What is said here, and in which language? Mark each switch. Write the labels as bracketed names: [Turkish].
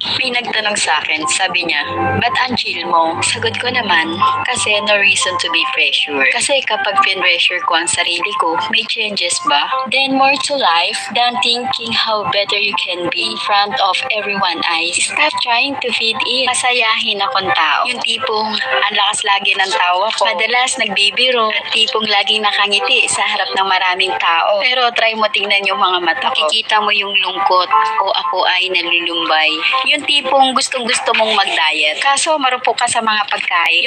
[Filipino] nagtanong sa akin, sabi niya, ba't ang chill mo? Sagot ko naman, kasi [English] no reason to be pressure. [Filipino] Kasi kapag pinressure ko ang sarili ko, may changes ba? [English] Then more to life than thinking how better you can be in front of everyone eyes. Stop trying to fit in. [Filipino] Masayahin akong tao. Yung tipong ang lakas lagi ng tawa ko. Madalas nagbibiro at tipong laging nakangiti sa harap ng maraming tao. Pero try mo tingnan yung mga mata ko. Kikita mo yung lungkot o ako ay nalulumbay. Yung tipong gustong-gusto mong mag-diet. Kaso marupok ka sa mga pagkain.